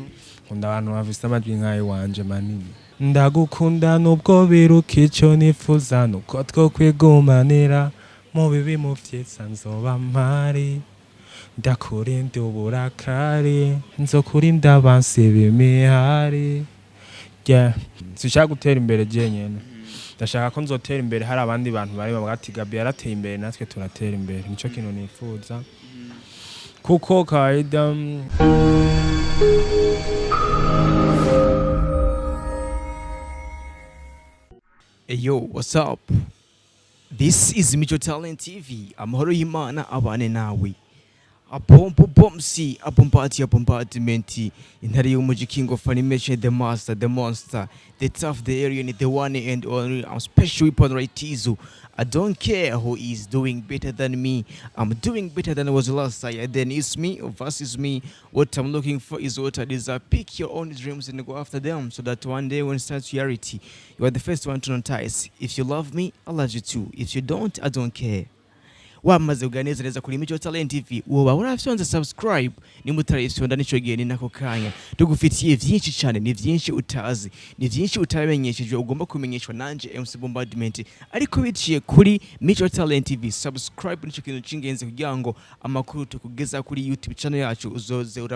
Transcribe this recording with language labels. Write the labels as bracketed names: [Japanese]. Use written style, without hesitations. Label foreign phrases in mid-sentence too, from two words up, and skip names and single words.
[Rundi] nkunda abantu bafise amajwi nkayo wanje manini ndagukunda nubwo biruka ico nifuza nuko two kwigumanira mu bibi mu vyiza nzoba mpari ndakurinda uburakari nzokurinda abansi b'imihari sinshaka gutera imbere jenyene ndashaka ko nzotera imbere hari abandi bantu bari bati Gaby yarateye imbere natwe turatera imbere nico kintu nifuza kuko kaida [English] Hey yo, what's up? This is Mijo Talent TV. [Rundi] Amahoro y'Imana abane nawe. Apomsi, apompartimenti. Intare y'umuji [English] king of animation, the master, the monster, the tough, the alien, the one and only. I'm special weapon right Tizu. I don't care who is doing better than me. I'm doing better than I was last year. Then it's me versus me. What I'm looking for is what I desire. Pick your own dreams and go after them so that one day when it starts reality, you are the first one to notice. If you love me, I love you too. If you don't, I don't care. [Rundi] Wamaze uganeza neza kuri Mijo Talent TV woba urafyonza subscribe ni mutarayisonda nico gihe ni nako kanya tugufitiye vyinshi cyane ni vyinshi utazi ni vyinshi utamenyesheje ugomba kumenyeshwa nanje MC Bombardment ariko biciye kuri Mijo Talent TV subscribe nico kintu cingenze kugira ngo amakuru tukugeza kuri YouTube channel yacu uzoze uraba